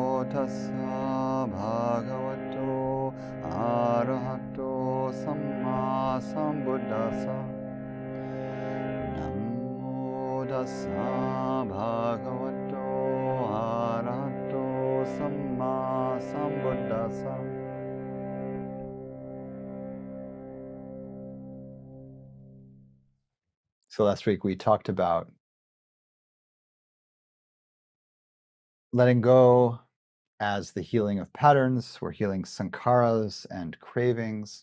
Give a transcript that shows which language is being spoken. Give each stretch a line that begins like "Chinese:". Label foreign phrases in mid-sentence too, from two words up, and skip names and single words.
Pali: tassa bhagavato arahato samma sambuddhassa. Namo tassa bhagavato arahato samma sambuddhassa.
English: So last week we talked about letting go as the healing of patterns. We're healing sankharas and cravings.